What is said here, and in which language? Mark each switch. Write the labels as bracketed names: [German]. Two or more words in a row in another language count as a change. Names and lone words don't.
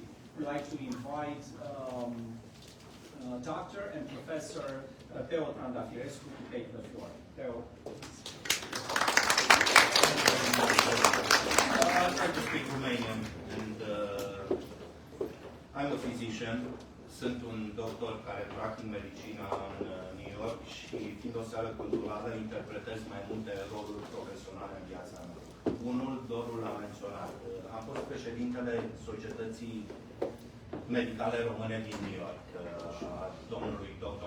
[English] We'd like to invite Dr. and Professor Teo Trandafirescu to take the floor. Teo. I try to speak Romanian, and I'm a physician. [Romanian] Sunt un doctor care practic medicina în New York și, fiind o seară culturală, interpretez mai multe roluri profesionale în viața mea. Unul, dorul l-a menționat. Am fost președintele Societății Medicale Române din New York, a domnului dr.